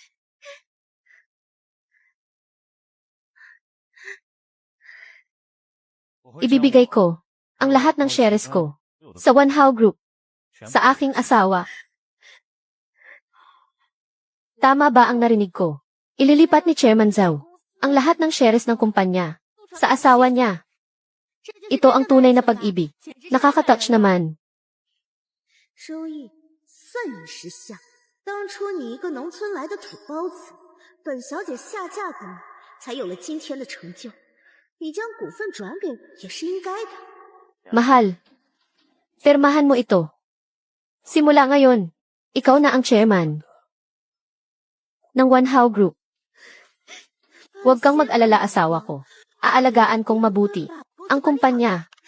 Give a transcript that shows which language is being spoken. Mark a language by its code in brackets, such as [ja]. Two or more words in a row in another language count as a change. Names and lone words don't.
[tl] Ibibigay ko ang lahat ng shares ko sa One How Group, sa aking asawa. Tama ba ang narinig ko? Ililipat ni Chairman Zhao ang lahat ng shares ng kumpanya sa asawa niya. Ito ang tunay na pag-ibig. Nakaka-touch naman. [zh] 收益算你识相。当初你一个农村来的土包子，本小姐下嫁给你，才有了今天的成就。你将股份转给我也是应该的。 [tl] Mahal, permahan mo ito. Simula ngayon, ikaw na ang chairman ng One How Group. Huwag kang mag-alala, asawa ko. Aalagaan kong mabuti ang kumpanya.